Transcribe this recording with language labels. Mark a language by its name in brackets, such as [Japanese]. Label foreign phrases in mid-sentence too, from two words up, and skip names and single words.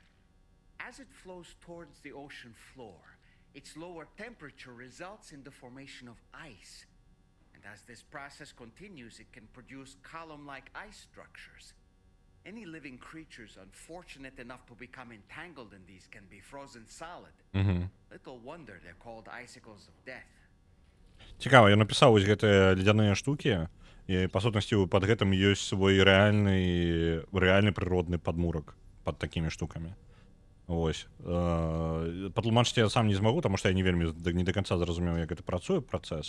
[English] As it flows towards the ocean floor, its lower temperature results in the formation of ice. And as this process continues, it can produce column-like ice structures. Any living creatures unfortunate enough to become entangled in these can be frozen solid. Little wonder they're called icicles of death. [Belarusian] Цікава, я напісаў вось гэтыя ледзяныя штукі, і па сутнасці пад гэтым ёсць свой рэальны прыродны падмурак пад такімі штукамі. Вось. Патлумачыць я сам не змагу, таму што я не вельмі не да канца зразумеў, як гэта працуе працэс.